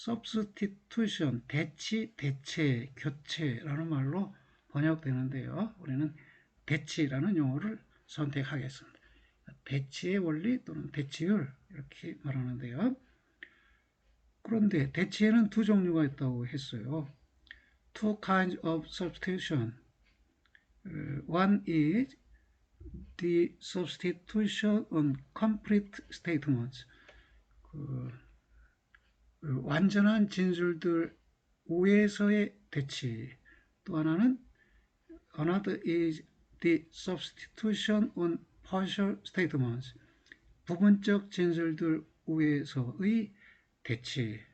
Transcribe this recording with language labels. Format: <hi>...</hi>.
<ko>substitution, 대치, 대체, 교체라는 말로 번역되는데요. 우리는 대치라는 용어를 선택하겠습니다. 대치의 원리 또는 대치율 이렇게 말하는데요. 그런데 대치에는 두 종류가 있다고 했어요.</ko> <en>Two kinds of substitution. One is the substitution on complete statements.</en> <ko>완전한 진술들 우에서의 대치. 또 하나는</ko> <en>another is the substitution on partial statements.</en> <ko>부분적 진술들 우에서의 대치.</ko>